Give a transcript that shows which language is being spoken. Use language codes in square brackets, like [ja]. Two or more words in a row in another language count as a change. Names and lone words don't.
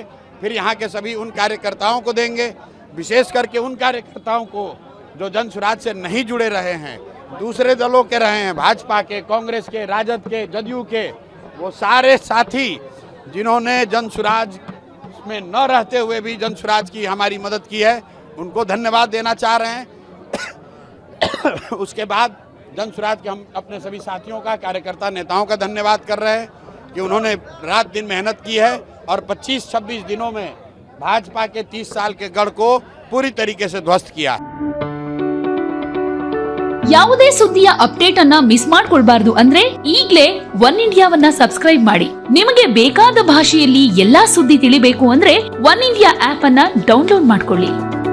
[hi] फिर यहाँ के सभी उन कार्यकर्ताओं को देंगे, विशेष करके उन कार्यकर्ताओं को जो जन स्वराज से नहीं जुड़े रहे हैं, दूसरे दलों के रहे हैं, भाजपा के, कांग्रेस के, राजद के, जदयू के, वो सारे साथी जिन्होंने जन स्वराज में न रहते हुए भी जन स्वराज की हमारी मदद की है, उनको धन्यवाद देना चाह रहे हैं। उसके बाद जन स्वराज के हम अपने सभी साथियों का, कार्यकर्ता नेताओं का धन्यवाद कर रहे हैं कि उन्होंने रात दिन मेहनत की है और 25-26 दिनों में भाजपा के 30 साल के गढ़ को पूरी तरीके से ध्वस्त किया। [kn] ಯಾವುದೇ ಸುದ್ದಿಯ ಅಪ್ಡೇಟ್ ಅನ್ನ ಮಿಸ್ ಮಾಡ್ಕೊಳ್ಬಾರ್ದು ಅಂದ್ರೆ ಈಗಲೇ ಒನ್ ಇಂಡಿಯಾವನ್ನ ಸಬ್ಸ್ಕ್ರೈಬ್ ಮಾಡಿ. ನಿಮಗೆ ಬೇಕಾದ ಭಾಷೆಯಲ್ಲಿ ಎಲ್ಲಾ ಸುದ್ದಿ ತಿಳಿಬೇಕು ಅಂದ್ರೆ ಒನ್ ಇಂಡಿಯಾ ಆಪ್ ಅನ್ನ ಡೌನ್ಲೋಡ್ ಮಾಡ್ಕೊಳ್ಳಿ.